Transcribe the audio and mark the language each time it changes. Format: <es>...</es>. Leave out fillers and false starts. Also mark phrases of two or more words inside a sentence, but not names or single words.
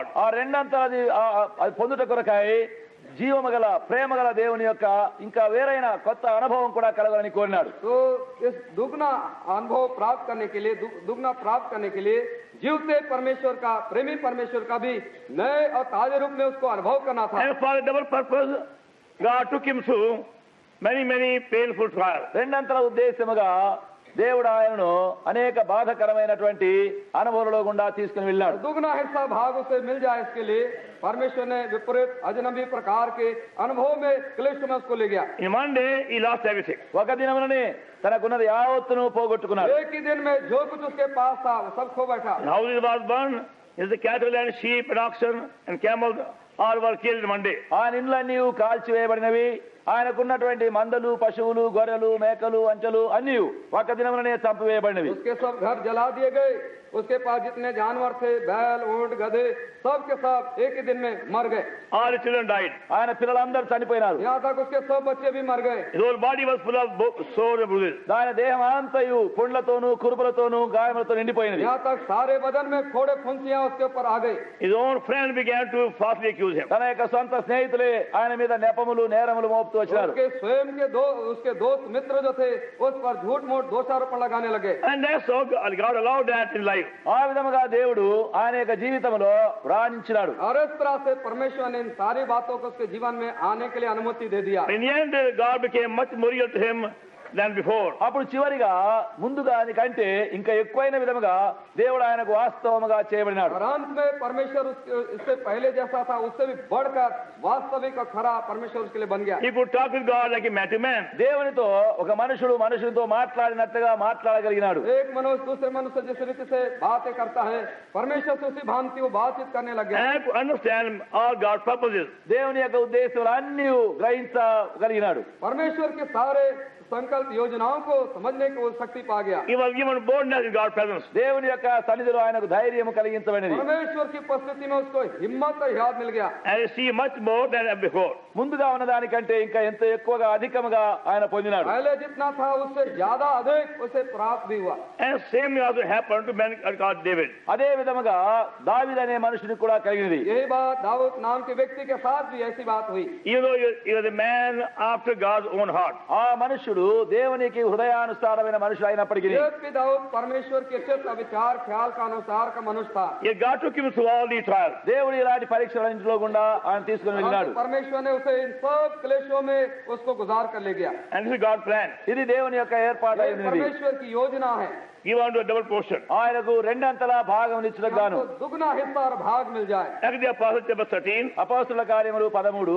<te>ఆ రెండంతలు అది పొందుట కొరకై జీవము గల ప్రేమ గల దేవుని యొక్క ఇంకా వేరైన కొత్త అనుభవం కూడా కలగాలని కోరినాడు.</te> <hi>तो इस दुगना अनुभव प्राप्त करने के लिए, दुगना प्राप्त करने के लिए जीवते परमेश्वर का, प्रेमी परमेश्वर का भी नए और ताजे रूप में उसको अनुभव करना था।</hi> <en>And for a double purpose, God took him through many painful trials.</en> <te>రెండంతల ఉద్దేశముగా దేవుడు ఆయనను అనేక బాధకరమైనటువంటి అనుభవాలలో గుండా తీసుకుని వెళ్ళాడు.</te> <hi>दुगना हिस्सा भाग उसे मिल जाए इसके लिए परमेश्वर ने विपरीत अजनबी प्रकार के अनुभव में क्लेश में उसको ले गया।</hi> <en>In one day, he lost everything.</en> <te>ఒక దినముననే తనకున్నది యావత్తును పోగొట్టుకున్నాడు.</te> <hi>एक ही दिन में जो कुछ उसके पास था वो सब खो बैठा।</hi> <en>And how it was burned is the cattle and sheep and oxen and camels all were killed in one day.</en> <te>ఆయన ఇండ్లన్నీ కాల్చివేయబడినవి, ఆయనకున్నటువంటి మందలు, పశువులు, గొర్రెలు, మేకలు, అంచెలు అన్నీ ఒక దినముననే చంపివేయబడినవి.</te> <hi>उसके सब घर जला दिए गए, उसके पास जितने जानवर थे, बैल, ऊंट, गधे, सब के सब एक ही दिन में मर गए।</hi> <en>All his children died.</en> <te>ఆయన పిల్లలందరూ చనిపోయినారు.</te> <hi>यहाँ तक उसके सब बच्चे भी मर गए।</hi> <en>His whole body was full of sores and bruises.</en> <te>ఆయన దేహం అంతయు పుండ్లతోనూ కురుపులతోనూ గాయములతో నిండిపోయినది.</te> <hi>यहाँ तक सारे बदन में फोड़े फुंसियां उसके ऊपर आ गई।</hi> <en>His own friends began to falsely accuse him.</en> <te>తన యొక్క సొంత స్నేహితులే ఆయన మీద నెపములు, నేరములు మోపుతూ వచ్చినారు.</te> <hi>उसके स्वयं के उसके दोस्त मित्र जो थे उस पर झूठ मूठ दोषारोपण लगाने लगे।</hi> <en>And that's how God allowed that in life.</en> <te>ఆ విధముగా దేవుడు ఆయన యొక్క జీవితంలో రాణించినాడు.</te> <hi>और इस तरह से परमेश्वर ने इन सारी बातों को उसके जीवन में आने के लिए अनुमति दे दिया।</hi> <en>In the end, God became much more real to him than before.</en> <te>అప్పుడు చివరిగా ముందుగా కంటే ఇంకా ఎక్కువైన విధముగా దేవుడు ఆయనకు వాస్తవముగా చేయబడినాడు.</te> <hi>और अंत में परमेश्वर इससे पहले जैसा था उससे भी बढ़कर वास्तविक और खरा परमेश्वर उसके लिए बन गया।</hi> <en>He could talk with God like a man to man.</en> <te>దేవునితో ఒక మనుషునితో మాట్లాడినట్టుగా మాట్లాడగలిగినాడు.</te> <hi>एक मनुष्य दूसरे मनुष्य जिस रीति से बातें करता है परमेश्वर से उसी भांति वो बातचीत करने लग गया।</hi> <en>And to understand all God's purposes.</en> <te>దేవుని యొక్క ఉద్దేశములు అన్నీ గ్రహించగలిగినాడు.</te> <hi>परमेश्वर के सारे संकल्प योजनाओं को समझने की वो शक्ति पा गया।</hi> <en>He was given boldness in God's presence.</en> <te>దేవుని యొక్క సన్నిధిలో ఆయనకు ధైర్యం కలిగించబడినది.</te> <hi>परमेश्वर की उपस्थिति में उसको हिम्मत और याद मिल गया।</hi> <en>And he see much more than before.</en> <te>ముందుగా ఉన్న దానికంటే ఇంకా ఎంతో ఎక్కువగా అధికముగా ఆయన పొందినాడు.</te> <hi>पहले जितना था उससे ज्यादा अधिक उसे प्राप्त भी हुआ।</hi> <en>And same also happened to man called David.</en> <te>అదే విధముగా దావీదు అనే మనుషునికి కూడా కలిగినది.</te> <hi>यही बात दाऊद नाम के व्यक्ति के साथ भी ऐसी बात हुई।</hi> <en>Even though he was a man after God's own heart.</en> <te>ఆ మనుషుడు దావీదు దేవునికి హృదయానుసారమైన మనుషుడు అయినప్పటికీ</te> <hi>यद्यपि दाऊद परमेश्वर के चित्त विचार ख्याल का अनुसार का मनुष्य था,</hi> <en>Yet God took him through all these trials.</en> <te>దేవుడు ఇలాంటి పరీక్షలన్నింటిలో గుండా ఆయన తీసుకుని వెళ్ళినాడు.</te> <hi>परंतु परमेश्वर ने उसे इन सब क्लेशों में उसको गुजार कर ले गया।</hi> <en>And this is God's plan.</en> <te>ఇది దేవుని యొక్క ఏర్పాటు</te> <hi>ये</hi> <te>అయినది.</te> <hi>परमेश्वर की योजना है।</hi> <en>Give unto a double portion.</en> <te>ఆయనకు రెండంతలా భాగం ఇచ్చుటకు గాను.</te> <hi>हमको दुगना हिस्सा और भाग मिल जाए।</hi> <en>Acts of the Apostles chapter 13,</en> <te>అపోస్తలుల కార్యములు 13</te>